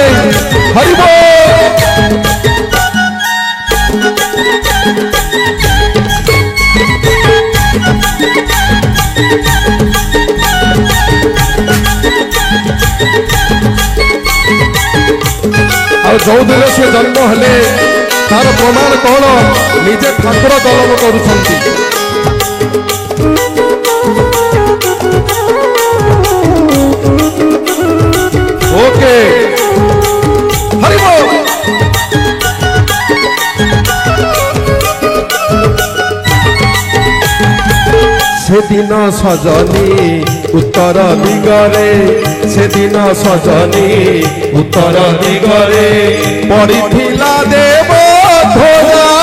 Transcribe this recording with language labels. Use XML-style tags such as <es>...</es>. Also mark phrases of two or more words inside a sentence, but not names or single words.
<or>ହରି ବୋ ଆଉ ଯୋଉ ଦିନ ସେ ଜନ୍ମ ହେଲେ ତାର ପ୍ରମାଣ କଣ? ନିଜେ ଠାକୁର ଦଳନ କରୁଛନ୍ତି। ଓକେ ହରି ବୋଲ। ସେଦିନ ସଜନୀ ଉତ୍ତର ଦିଗରେ, ସେଦିନ ସଜନୀ ଉତ୍ତର ଦିଗରେ ପଡ଼ିଥିଲା ଦେବ ଧ୍ୱଜା।</or>